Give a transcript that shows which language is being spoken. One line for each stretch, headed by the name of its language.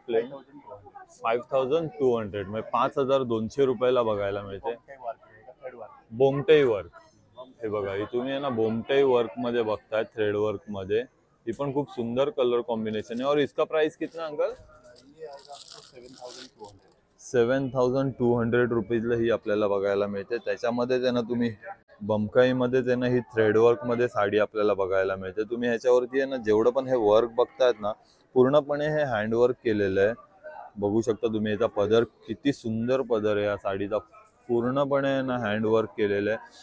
Marathi: Plain 5,200 म्हणजे 5,200 रुपयाला बघायला मिळते. बोमटई वर्क, हे बघा ही तुम्ही आहे ना बोमटई वर्क मध्ये बघताय, थ्रेड वर्क मध्ये. ही पण खूप सुंदर कलर कॉम्बिनेशन है.
Hindi: और इसका प्राइस कितना अंकल?
Marathi: 7,200 रुपीजला ही आपल्याला बघायला मिळते. त्याच्यामध्ये आहे ना तुम्ही बमकाईमध्ये आहे ना ही थ्रेड वर्क मध्ये साडी आपल्याला बघायला मिळते. तुम्ही ह्याच्यावरती आहे ना जेवढं पण हे वर्क बघतायत ना पूर्णपणे हे हँडवर्क केलेलं आहे. बघू शकता तुम्ही याचा पदर किती सुंदर पदर आहे या साडीचा, पूर्णपणे ना हँडवर्क केलेलं आहे.